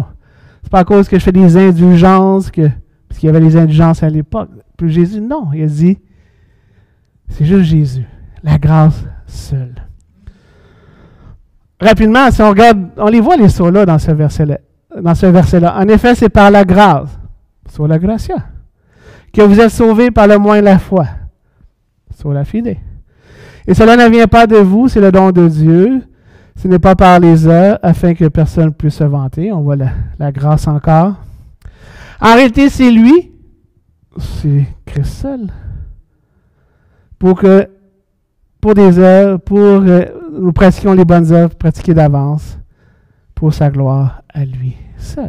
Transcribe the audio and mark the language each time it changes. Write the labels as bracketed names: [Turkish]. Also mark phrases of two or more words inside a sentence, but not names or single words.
[French] C'est pas à cause que je fais des indulgences, parce qu'il y avait des indulgences à l'époque. Plus Jésus, non. Il a dit, c'est juste Jésus. La grâce seule. Rapidement, si on regarde, on les voit les solas dans ce verset-là. En effet, c'est par la grâce, [Latin] sola gratia, [French] que vous êtes sauvés par le moyen de la foi, [Latin] sola fide. [French] Et cela ne vient pas de vous, c'est le don de Dieu. Ce n'est pas par les œuvres, afin que personne puisse se vanter. On voit la grâce encore. En réalité, c'est lui, c'est Christ seul, pour des œuvres, pour nous pratiquions les bonnes œuvres, pratiquer d'avance, pour sa gloire à lui seul.